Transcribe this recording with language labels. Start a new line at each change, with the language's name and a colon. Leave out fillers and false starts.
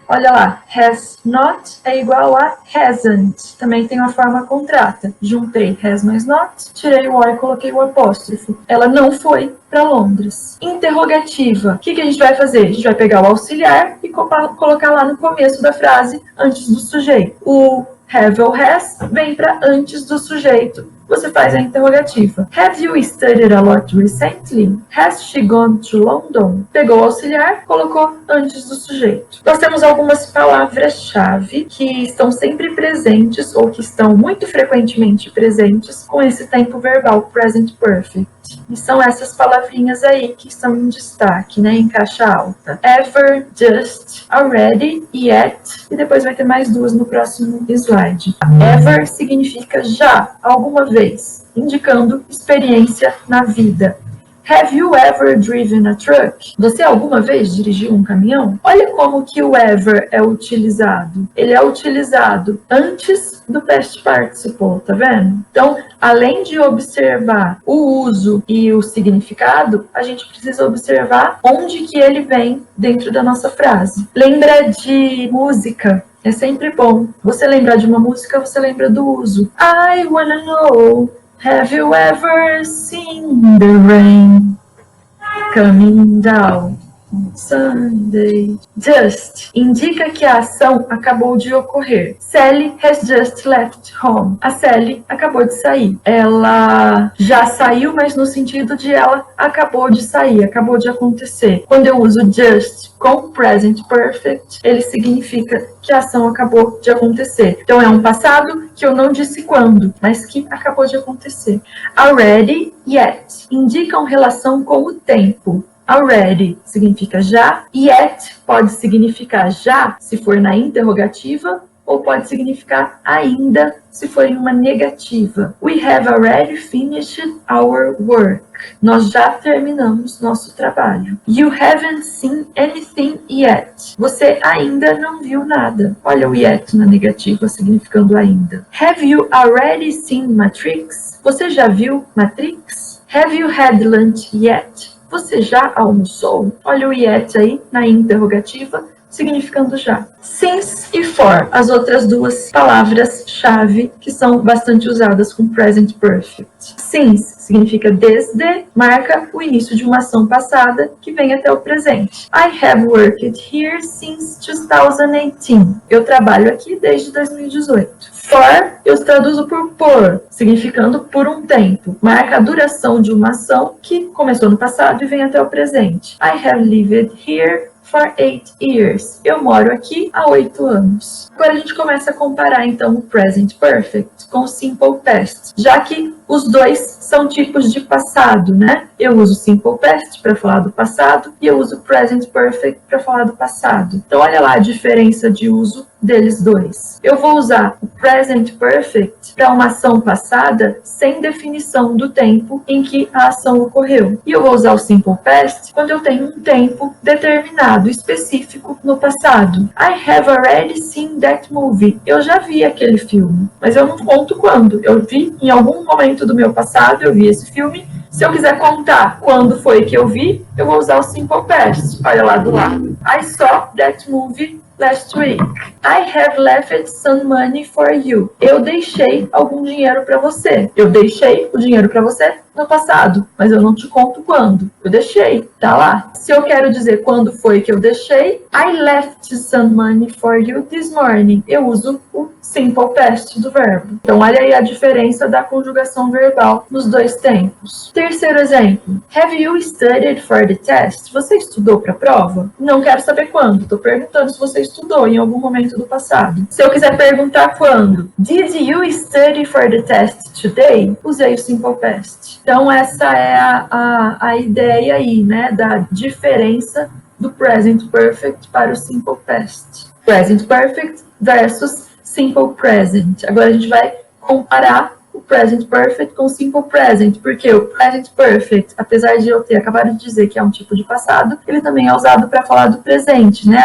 Portuguese: Olha lá, has not é igual a hasn't. Também tem uma forma contrata. Juntei has mais not, tirei o O e coloquei o apóstrofo. Ela não foi para Londres. Interrogativa. O que a gente vai fazer? A gente vai pegar o auxiliar e colocar lá no começo da frase, antes do sujeito. O have ou has vem para antes do sujeito. Você faz a interrogativa.
English: Have you studied a lot recently? Has she gone to London?
Portuguese: Pegou o auxiliar, colocou antes do sujeito. Nós temos algumas palavras-chave que estão sempre presentes ou que estão muito frequentemente presentes com esse tempo verbal present perfect. E são essas palavrinhas aí que estão em destaque, né, em caixa alta. Ever, just, already, yet, e depois vai ter mais 2 no próximo slide. Ever significa já, alguma vez, indicando experiência na vida.
English: Have you ever driven a truck?
Portuguese: Você alguma vez dirigiu um caminhão? Olha como que o ever é utilizado. Ele é utilizado antes do past participle, tá vendo? Então, além de observar o uso e o significado, a gente precisa observar onde que ele vem dentro da nossa frase. Lembra de música? É sempre bom. Você lembrar de uma música, você lembra do uso.
English: I wanna know, have you ever seen the rain coming down on Sunday?
Portuguese: Just indica que a ação acabou de ocorrer.
English: Sally has just left home.
Portuguese: A Sally acabou de sair. Ela já saiu, mas no sentido de ela acabou de sair, acabou de acontecer. Quando eu uso just com present perfect, ele significa que a ação acabou de acontecer. Então, é um passado que eu não disse quando, mas que acabou de acontecer. Already, yet, indicam relação com o tempo. Already significa já, yet pode significar já, se for na interrogativa, ou pode significar ainda, se for em uma negativa.
English: We have already finished our work.
Portuguese: Nós já terminamos nosso trabalho.
English: You haven't seen anything yet.
Portuguese: Você ainda não viu nada. Olha o yet na negativa, significando ainda.
English: Have you already seen Matrix?
Portuguese: Você já viu Matrix?
English: Have you had lunch yet?
Portuguese: Você já almoçou? Olha o yet aí na interrogativa, significando já. Since e for, as outras duas palavras-chave que são bastante usadas com present perfect. Since significa desde, marca o início de uma ação passada que vem até o presente.
English: I have worked here since 2018.
Portuguese: Eu trabalho aqui desde 2018. For, eu traduzo por, significando por um tempo. Marca a duração de uma ação que começou no passado e vem até o presente.
English: I have lived here for 8 years.
Portuguese: Eu moro aqui há 8 anos. Agora a gente começa a comparar, então, o present perfect com o simple past, já que os dois são tipos de passado, né? Eu uso simple past para falar do passado e eu uso present perfect para falar do passado. Então, olha lá a diferença de uso deles dois. Eu vou usar o present perfect para uma ação passada sem definição do tempo em que a ação ocorreu. E eu vou usar o simple past quando eu tenho um tempo determinado, específico no passado.
English: I have already seen that movie.
Portuguese: Eu já vi aquele filme, mas eu não conto quando. Eu vi em algum momento do meu passado, eu vi esse filme. Se eu quiser contar quando foi que eu vi, eu vou usar o simple past. Olha lá do lado.
English: I saw that movie last week. I have left some money for you.
Portuguese: Eu deixei algum dinheiro para você. Eu deixei o dinheiro para você no passado, mas eu não te conto quando. Eu deixei, tá lá. Se eu quero dizer quando foi que eu deixei,
English: I left some money for you this morning.
Portuguese: Eu uso o simple past do verbo. Então, olha aí a diferença da conjugação verbal nos dois tempos. Terceiro exemplo.
English: Have you studied for the test?
Portuguese: Você estudou para a prova? Não quero saber quando. Estou perguntando se você estudou em algum momento do passado. Se eu quiser perguntar quando,
English: did you study for the test today?
Portuguese: Usei o simple past. Então, essa é a ideia aí, né, da diferença do present perfect para o simple past. Present perfect versus simple present. Agora a gente vai comparar o present perfect com o simple present, porque o present perfect, apesar de eu ter acabado de dizer que é um tipo de passado, ele também é usado para falar do presente, né?